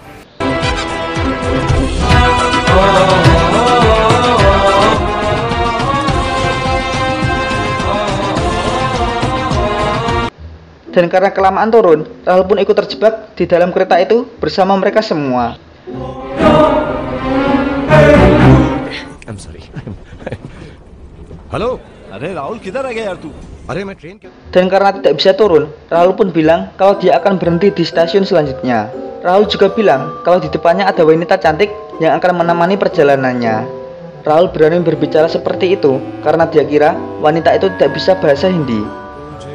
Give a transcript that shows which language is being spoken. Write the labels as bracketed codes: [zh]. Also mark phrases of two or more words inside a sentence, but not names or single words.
[id] Dan karena kelamaan turun, Rahul pun ikut terjebak di dalam kereta itu bersama mereka semua. [en] I'm sorry. [hi] Halo, अरे राहुल किधर आ गया यार तू? अरे मैं ट्रेन [id] Dan karena tidak bisa turun, Rahul pun bilang kalau dia akan berhenti di stasiun selanjutnya. Rahul juga bilang kalau di depannya ada wanita cantik yang akan menemani perjalanannya. Rahul berani berbicara seperti itu karena dia kira wanita itu tidak bisa bahasa Hindi.